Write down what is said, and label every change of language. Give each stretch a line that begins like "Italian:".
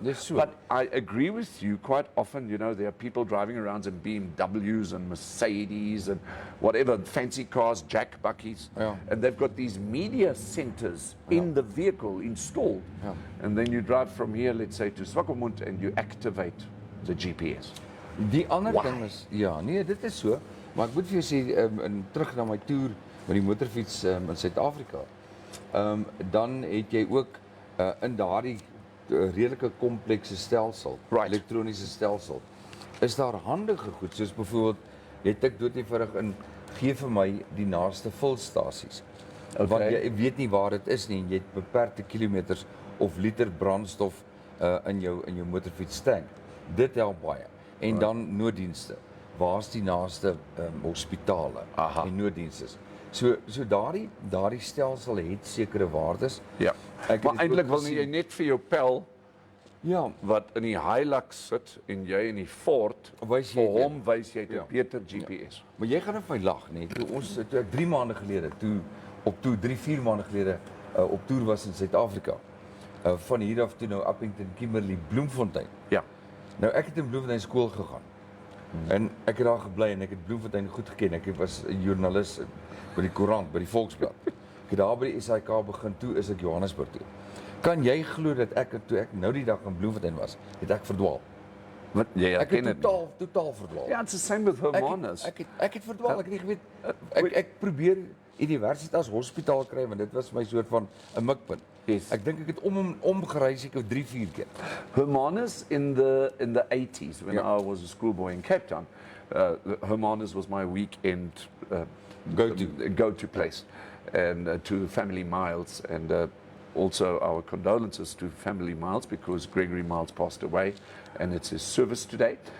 English: But I agree with you, quite often, you know, there are people driving around in BMWs and Mercedes and whatever, fancy cars, jack buckies, Yeah. and they've got these media centers in the vehicle installed. Yeah. And then you drive from here, let's say, to Swakopmund, and you activate the GPS.
Afrikaans: Die ander ding is dit is so, maar ek moet vir jou sê terug na my toer met die motorfiets in Suid-Afrika. Dan het jy ook in daardie redelike komplekse stelsel, elektroniese stelsel, is daar handige goed soos byvoorbeeld het ek dood eenvoudig in gee vir my die naaste vulstasies.
English: Okay.
Afrikaans: Want jy weet nie waar dit is nie en jy het beperkte kilometers of liter brandstof in jou motorfiets tank. Dit help baie. En dan nooddienste. Waar's die naaste hospitale en nooddienste? So daardie stelsel het sekere waardes. Ja. Maar eintlik wil jy net vir jou pel wat in die Hilux sit en jy in die Ford vir hom wys jy 'n beter GPS. Ja. Maar jy gaan op my lag, nee. Toe ek 3 maande gelede, 3-4 maande gelede op toer was in Suid-Afrika. Van hier af toe nou Appington, Kimberley, Bloemfontein. Ja. Nou ek het in Bloemfontein skool gegaan. En ek het daar gebly en ek het Bloemfontein goed geken. Ek was 'n joernalis by die koerant, by die Volksblad. Ek het daar by die SAK begin, toe is ek Johannesburg toe. Kan jy glo dat toe ek nou die dag in Bloemfontein was, het ek verdwaal. Wat, jy Ek herken het dit nie. totaal verdwaal.
English: Ja, it's the same with Hermanus.
Afrikaans: Ek het verdwaal, ek het nie geweet ek probeer universiteit as hospitaal kry want dit was my soort van 'n mikpunt.
English: Yes.
Afrikaans: Ek dink ek het omgereis seker 3-4 keer.
English: Hermanus in the 80s, when Yeah. I was a schoolboy in Cape Town, Hermanus was my weekend go-to place, and to Family Miles, and also our condolences to Family Miles because Gregory Miles passed away, and it's his service today.